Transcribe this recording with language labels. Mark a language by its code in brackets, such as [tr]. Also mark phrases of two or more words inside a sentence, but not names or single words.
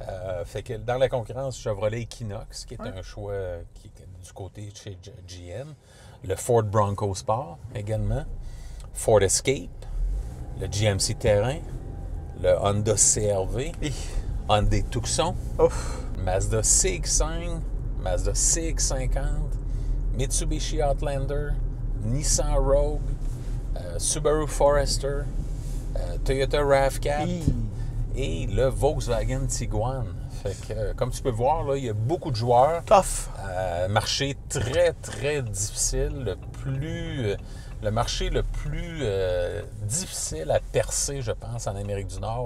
[fr] Fait que dans la concurrence, Chevrolet Equinox, qui est Ouais. un choix qui est du côté de chez GM. Le Ford Bronco Sport également. Ford Escape. Le GMC Terrain. Le Honda CR-V. Hi. Hyundai Tucson. Ouf. Mazda CX-5. Mazda CX-50. Mitsubishi Outlander. Nissan Rogue. Subaru Forester. Toyota RAV4. Hi. Et le Volkswagen Tiguan. Fait que, comme tu peux voir, là, il y a beaucoup de joueurs. Tough. Marché très, très difficile. Le marché le plus difficile à percer, je pense, en Amérique du Nord.